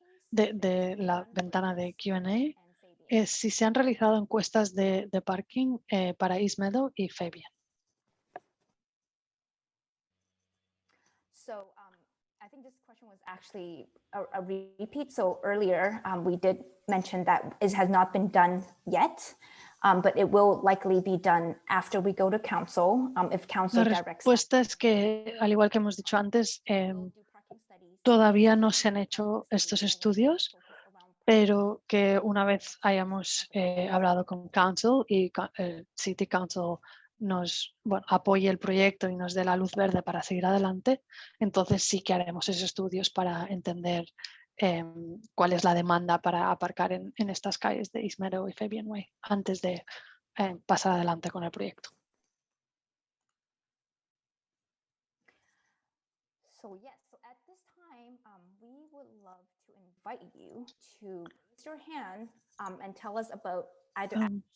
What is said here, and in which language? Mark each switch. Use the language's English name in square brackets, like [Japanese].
[Spanish] de la ventana de Q&A es si se han realizado encuestas de parking para East Meadow y Fabian. [English] So I think this question was actually a repeat. So earlier we did mention that it has not been done yet, but it will likely be done after we go to council. If council [Spanish] La [English] directs [Spanish] respuesta es que, al igual que hemos dicho antes, todavía no se han hecho estos estudios, pero que una vez hayamos hablado con Council y City Council nos apoye el proyecto y nos dé la luz verde para seguir adelante, entonces sí que haremos esos estudios para entender cuál es la demanda para aparcar en estas calles de East Meadow y Fabian Way antes de pasar adelante con el proyecto. [English] So yes, so at this time, we would love to invite you to raise your hand and tell us about either